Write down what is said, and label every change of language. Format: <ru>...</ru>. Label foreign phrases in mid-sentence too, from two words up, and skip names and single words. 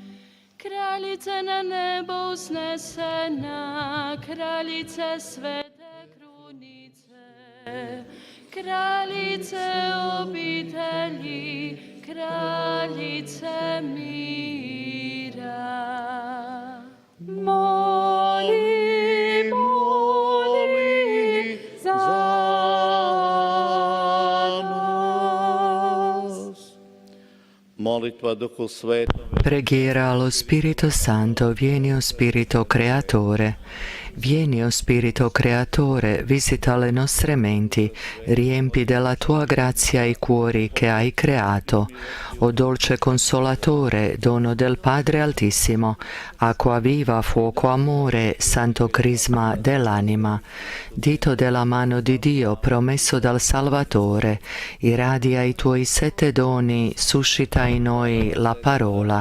<hr>Kraljice na nebo uznesena, kraljice svete krunice, kraljice obitelji, kraljice mira. Moli, moli za nas. Molitva Duhu Svetom.</hr> <it>Preghiera allo Spirito Santo, vieni o Spirito Creatore. Vieni o Spirito Creatore, visita le nostre menti, riempi della tua grazia i cuori che hai creato. O dolce Consolatore, dono del Padre Altissimo, acqua viva, fuoco amore, santo crisma dell'anima, dito della mano di Dio promesso dal Salvatore, irradia i tuoi 7 doni, suscita in noi la parola.</it>